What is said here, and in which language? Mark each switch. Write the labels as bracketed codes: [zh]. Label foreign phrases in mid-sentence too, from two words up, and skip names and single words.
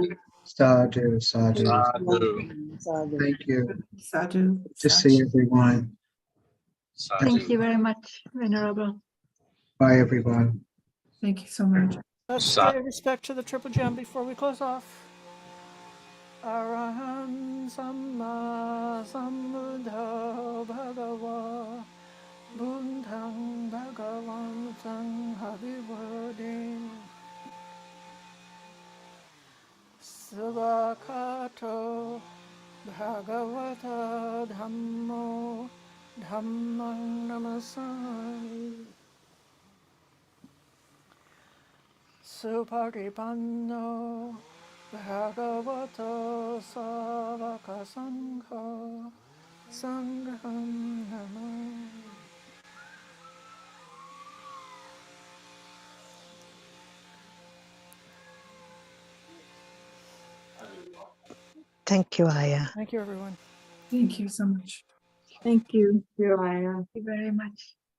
[pi] Sadhu, sadhu. [en] Sadhu. Thank you. Sadhu. To see everyone. Thank you very much, Venerable. Bye, everyone. Thank you so much. Let's pay respect to the Triple Gem before we close off. [pi] Arahan Samma Sambuddho Bhagava Buddhang Bhagavantang Habiwadin Svakato Bhagavata Dhammo Dhammang Namasami Supatipanno Bhagavato Savaka Sangha Sangham Namah. [en] Thank you, Aya. Thank you, everyone. Thank you so much. Thank you. Thank you very much.